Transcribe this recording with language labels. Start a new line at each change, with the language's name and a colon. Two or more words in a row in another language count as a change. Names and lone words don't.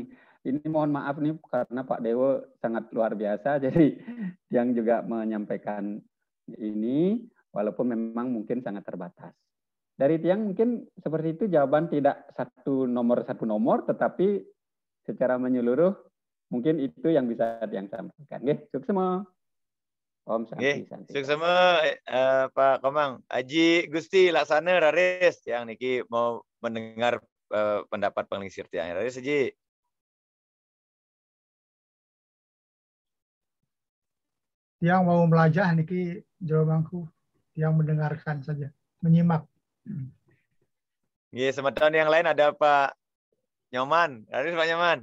Indonesian: Ini mohon maaf nih karena Pak Dewo sangat luar biasa, jadi yang juga menyampaikan ini walaupun memang mungkin sangat terbatas. Dari Tiang mungkin seperti itu, jawaban tidak satu nomor, tetapi secara menyeluruh mungkin itu yang bisa Tiang sampaikan. Nggih, suksema. Om Santi. Suksema Pak Komang. Haji Gusti Laksana Raris yang niki mau mendengar pendapat penglingsir Tiang. Raris Haji. Yang mau melajah niki jawabanku, yang mendengarkan saja, menyimak. Iya, semeton yang lain ada Pak Nyoman, Haris Pak Nyoman.